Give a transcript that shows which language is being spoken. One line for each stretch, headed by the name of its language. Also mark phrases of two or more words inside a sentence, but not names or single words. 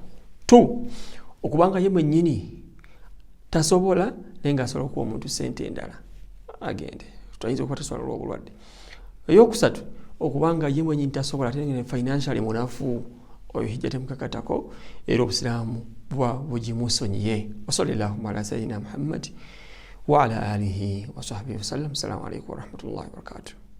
Ganda: 2 okubanga ye mwennyini tasobola naye ng'asobola okuwa omuntu ssente endala agende, tuyinza okuba tasobola olw'obulwadde. Eyokusatu okubanga ye mwennyini tasobola ate nga financially munafu oyo hijja temukakatako era obusiraamu buba bugimusonyiye.
Arabic: وصلى الله على سيدنا محمد وعلى آله وصحبه وسلم. السلام عليكم ورحمة الله وبركاته.